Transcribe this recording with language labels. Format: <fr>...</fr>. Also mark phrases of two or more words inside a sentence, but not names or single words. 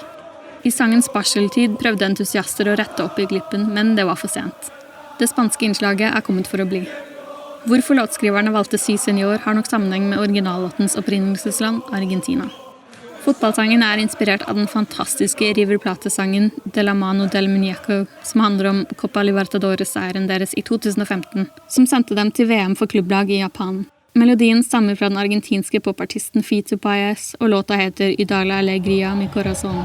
<no>I sangens barseltid prøvde entusiaster å rette opp i glippen, men det var for sent. Det spanske innslaget kommet for å bli. Hvorfor låtskriverne valgte Si Senor har nok sammenheng med originallåtens opprinnelsesland, Argentina. Fotballsangen inspirert av den fantastiske River Plate-sangen De la mano del muñeco, som handler om Copa Libertadores-seieren deres i 2015, som sendte dem til VM for klubblag i Japan. Melodien stammer fra den argentinske popartisten Fito Páez, og låta heter Y da la alegría mi corazón.</no>